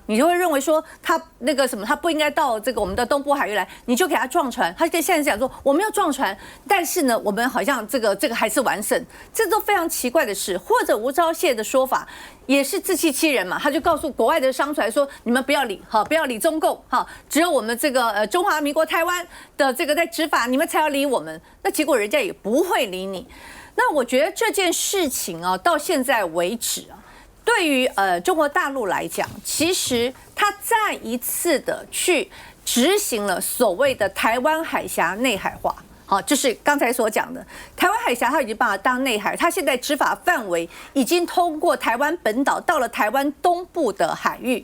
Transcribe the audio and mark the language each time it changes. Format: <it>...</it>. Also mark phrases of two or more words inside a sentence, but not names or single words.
<zh>你就會認為說他那個什麼，他不應該到這個我們的東部海域來，你就給他撞船。他現在講說我們要撞船，但是呢，我們好像這個還是完勝，這都非常奇怪的事。或者吳釗燮的說法也是自欺欺人嘛，他就告訴國外的商船說，你們不要理不要理中共只有我們這個中華民國台灣的這個在執法，你們才要理我們。那結果人家也不會理你。那我覺得這件事情到現在為止對於中國大陸來講，其實他再一次的去執行了所謂的台灣海峽內海化，就是剛才所講的台灣海峽，他已經把它當內海，他現在執法範圍已經通過台灣本島到了台灣東部的海域。</zh>